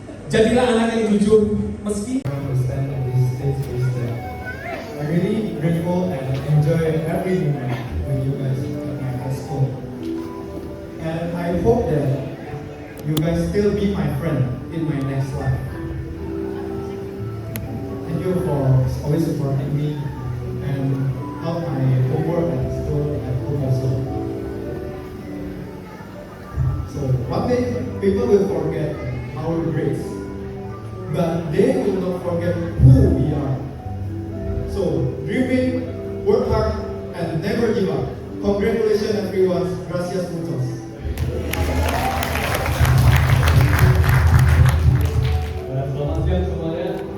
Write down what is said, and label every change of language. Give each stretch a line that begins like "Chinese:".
Indonesian: Jadilah anak yang jujur meski
English: I'm really grateful and enjoy every moment with you guys at my high school. And I hope that you guys still be my friend in my next life. Thank you for always supporting me and help my homework at school and home also. So one day people will forget our grades, but they will not forget who we are. So dream big, work hard, and never give up. Congratulations everyone.
Spanish: Gracias muchos.
Indonesian: Selamat siang semuanya.